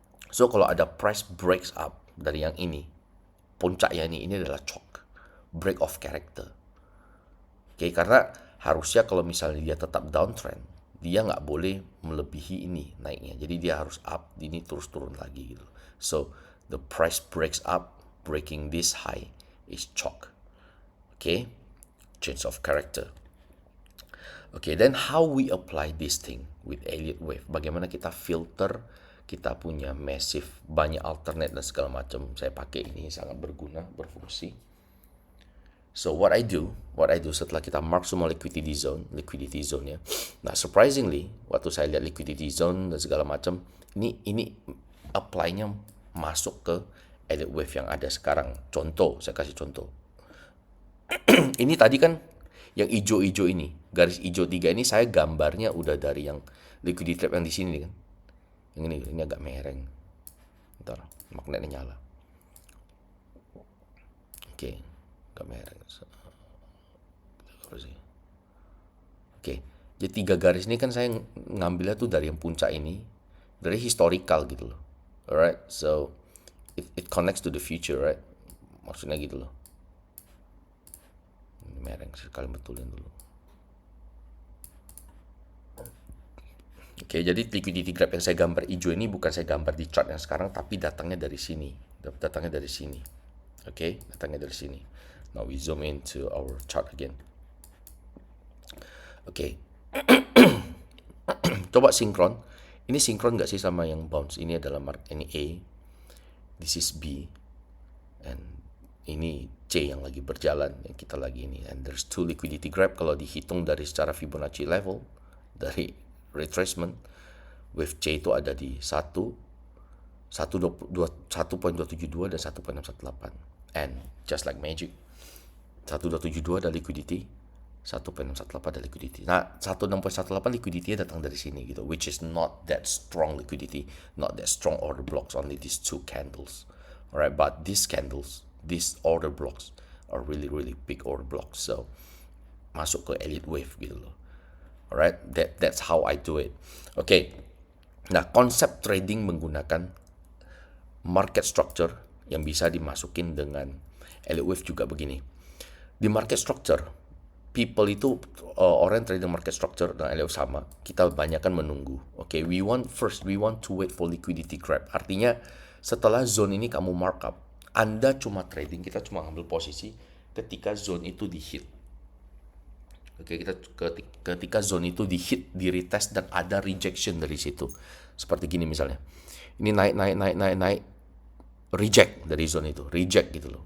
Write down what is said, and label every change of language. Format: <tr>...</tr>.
<id>So kalau ada price breaks up dari yang ini, puncaknya ini adalah CHOC, break of character. Oke, karena harusnya kalau misalnya dia tetap downtrend, dia nggak boleh melebihi ini naiknya. Jadi dia harus up, ini terus turun lagi gitu.</id> <en>So the price breaks up breaking this high is chalk. Okay, change of character. Okay, then how we apply this thing with Elliott wave?</en> <id>Bagaimana kita filter, kita punya massive, banyak alternate dan segala macam. Saya pakai ini sangat berguna, berfungsi.</id> <en>So what I do</en> <id>setelah kita mark semua liquidity zone ya. Nah, surprisingly, waktu saya lihat liquidity zone dan segala macam, ini apply-nya masuk ke Elliott wave yang ada sekarang. Contoh, saya kasih contoh. Ini tadi kan yang hijau-hijau ini, garis hijau 3 ini saya gambarnya udah dari yang liquidity trap yang di sini kan. Yang ini agak mereng. Bentar, magnetnya nyala. Oke, agak mereng. Oke, jadi 3 garis ini kan saya ngambilnya tuh dari yang puncak ini, dari historical gitu loh.</id> <en>Alright, so it connects to the future, right?</en> <id>Maksudnya gitu loh. Mereng sekali, betulin dulu. Oke, jadi liquidity graph yang saya gambar hijau ini bukan saya gambar di chart yang sekarang, tapi datangnya dari sini. Datangnya dari sini. Oke, datangnya dari sini.</id> <en>Now we zoom into our chart again.</en> <id>Oke. Coba sinkron. Ini sinkron nggak sih sama yang bounce? Ini adalah ini A.</id> <en>This is B.</en> <id>And ini C yang lagi berjalan, yang kita lagi ini.</id> <en>And there's 2 liquidity graph</en> <id>kalau dihitung dari secara Fibonacci level, dari retracement, wave C itu ada di 1.272 dan 1.618.</id> <en>And just like magic, 1.272 ada liquidity, 1.618 ada liquidity.</en> <id>Nah, 1.618 liquidity datang dari sini gitu,</id> <en>which is not that strong liquidity, not that strong order blocks, only these 2 candles. Alright, but these candles, these order blocks are really big order blocks,</en> <id>so masuk ke Elliott wave gitu loh.</id> <en>Alright, that's how I do it.</en> <id>Okay, nah konsep trading menggunakan market structure yang bisa dimasukin dengan Elliott wave juga begini. Di market structure, people itu orang trading market structure dan Elliott sama, kita banyak kan menunggu.</id> <en>Okay, we want to wait for liquidity grab.</en> <id>Artinya setelah zone ini kamu markup, Anda cuma trading, kita cuma ambil posisi ketika zone itu di hit. Oke, kita ketika zone itu di hit, di retest dan ada rejection dari situ. Seperti gini misalnya. Ini naik, reject dari zone itu, reject gitu loh.</id>